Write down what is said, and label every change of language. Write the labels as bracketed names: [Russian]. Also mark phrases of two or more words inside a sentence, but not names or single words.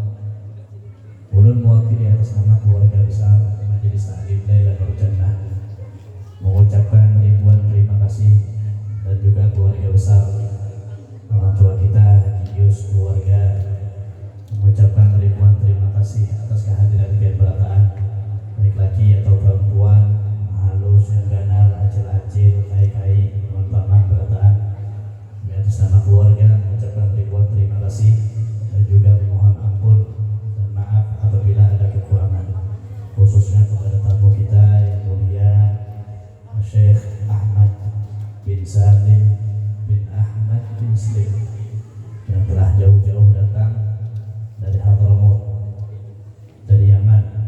[Indonesian] Ulun mewakili atas nama keluarga besar Majelis Ta'lim Lailatul Jannah mengucapkan ribuan terima kasih, dan juga keluarga besar orang tua kita Haji Yus keluarga mengucapkan ribuan terima kasih atas kehadiran [Banjar] pian berataan, [Indonesian] baik laki atau perempuan, [Banjar] halus yang ganal, [Indonesian] acil-acil, kai-kai, teman-teman berataan. Atas nama keluarga mengucapkan ribuan terima kasih dan juga memohon ampun dan maaf apabila ada kekurangan, khususnya kepada tamu kita yang mulia Syekh Ahmad bin Salim bin Ahmad bin Slim yang telah jauh-jauh datang dari Hadramaut, dari Yaman.